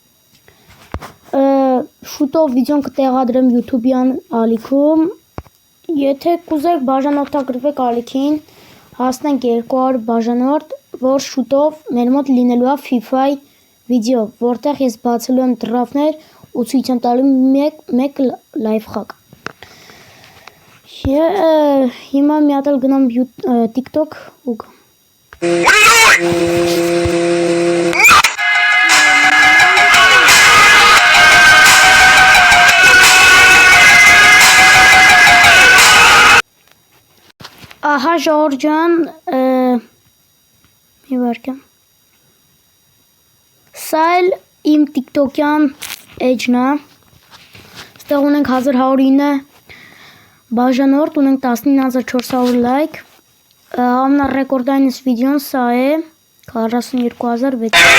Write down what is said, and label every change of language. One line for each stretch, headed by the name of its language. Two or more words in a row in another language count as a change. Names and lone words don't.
Armenian: Շուտով վիդեոն կտեղադրեմ YouTube-յան ալիքում։ Եթե կուզեք բաժանորդագրվեք ալիքին, հասնենք 200 բաժանորդ, որ շուտով մեր մոտ լինելու է FIFA-ի վիդեո, որտեղ ես բացելու եմ դրաֆտներ ու ցույց եմ տալու մեկ լայվ խաղ։ Հիմա մի հատ էլ գնամ TikTok ու
English: What are you doing?
Armenian: Ահա Ժորժան, մի վարկյա։ Սա էլ իմ TikTok-յան էջն է։ Ստեղ ունենք 1109 բաժանորդ, ունենք 19400 լայք։ Ամենառեկորդայինս վիդեոն սա է 42600